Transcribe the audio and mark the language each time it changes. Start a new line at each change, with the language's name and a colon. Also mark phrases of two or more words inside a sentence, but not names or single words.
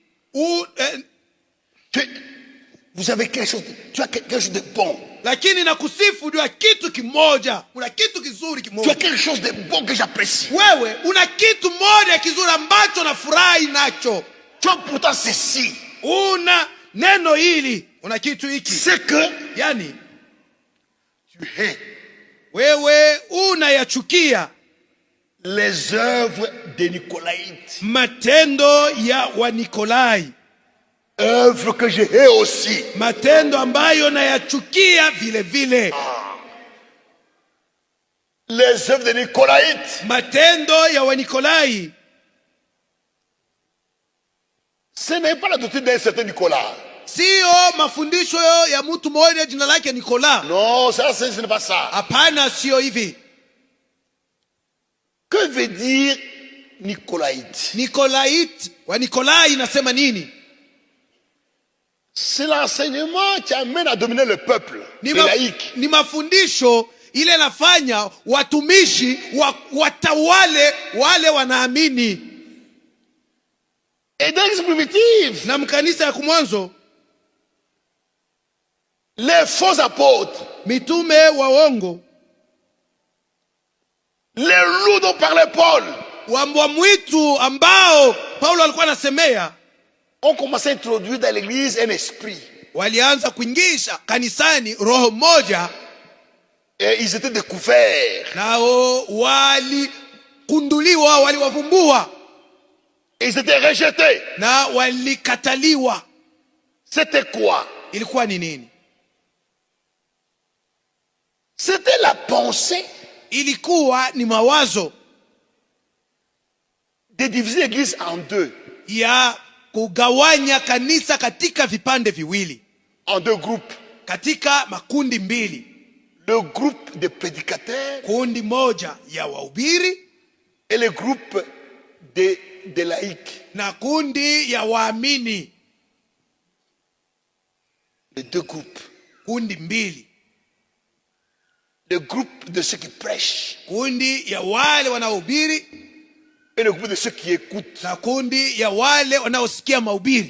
French: Vous avez quelque chose, tu as quelque chose de bon.
Swahili: Lakini nakusifu juu ya kitu kimoja. Una kitu kizuri
French: Tu
Swahili: kimoja.
French: as quelque chose de bon que j'apprécie.
Swahili: Wewe una kitu moja kizuri ambacho nafurahi nacho.
French: Tu as pourtant ceci.
Swahili: Una neno hili, una kitu hiki.
French: C'est que
Swahili: Yani
French: tu hais
Swahili: wewe unayachukia
French: les œuvres des Nicolaïtes.
Swahili: matendo ya Wanikolai.
French: Œuvres que je hais aussi.
Swahili: Matendo ambayo nayachukia vile vile.
French: Les œuvres des Nicolaïtes.
Swahili: Matendo ya Wanikolai.
French: Ce n'est pas la doctrine d'un certain Nicolas.
Swahili: Sio mafundisho ya mtu mmoja jina lake Nikola.
French: Non, ça ce n'est pas ça.
Swahili: Hapana, sio hivi.
French: Que veut dire Nicolaïte?
Swahili: Nikolaite, Wanikolai inasema nini?
French: C'est l'enseignement qui amène à dominer le peuple. Les laïcs.
Swahili: Ni mafundisho ile nafanya watumishi watawale wale wanaamini.
French: Et dans l'église primitive,
Swahili: Na mkanisa ya kumwanzo,
French: les faux apôtres,
Swahili: mitume waongo,
French: les loups dont parlait Paul,
Swahili: wambwa mwitu ambao Paulo alikuwa anasemea,
French: ont commencé à introduire dans l'église un esprit.
Swahili: walianza kuingisha kanisani roho moja,
French: Et ils étaient découverts.
Swahili: nao walikunduliwa, waliwavumbua,
French: Et ils étaient rejetés.
Swahili: na walikataliwa.
French: C'était quoi?
Swahili: Ilikuwa ni nini?
French: C'était la pensée
Swahili: Ilikuwa ni mawazo
French: de diviser l'église en deux.
Swahili: ya kugawanya kanisa katika vipande viwili,
French: En deux groupes.
Swahili: katika makundi mbili.
French: Le groupe de prédicateurs
Swahili: Kundi moja ya wahubiri
French: et le groupe des laïcs.
Swahili: na kundi ya waamini.
French: Les deux groupes.
Swahili: Kundi mbili.
French: Le groupe de ceux qui prêchent
Swahili: Kundi ya wale wanaohubiri
French: et le groupe de ceux qui écoutent.
Swahili: na kundi ya wale wanaosikia mahubiri.